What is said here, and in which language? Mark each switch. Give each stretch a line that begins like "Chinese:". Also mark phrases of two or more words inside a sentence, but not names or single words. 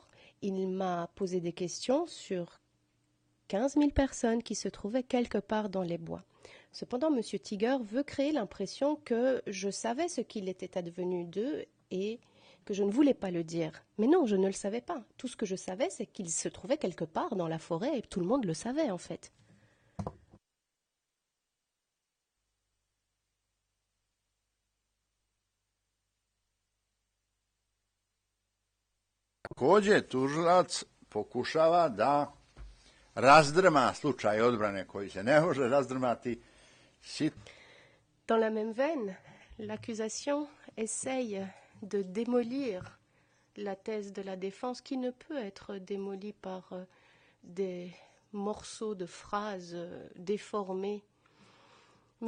French: Il m'a posé des questions sur 15 000 personnes qui se trouvaient quelque part dans les bois. Cependant, M. Tiger veut créer l'impression que je savais ce qu'il était advenu d'eux et que je ne voulais pas le dire. Mais non, je ne le savais pas. Tout ce que je savais, c'est qu'ils se trouvaient quelque part dans la forêt et tout le monde le savait en fait.
Serbian: Takođe, tužilac pokušava da razdrma slučaj odbrane koji se ne može razdrmati.
French: Dans la même veine, l'accusation essaye de démolir la thèse de la défense qui ne peut être démolie par des morceaux de phrases déformés. M.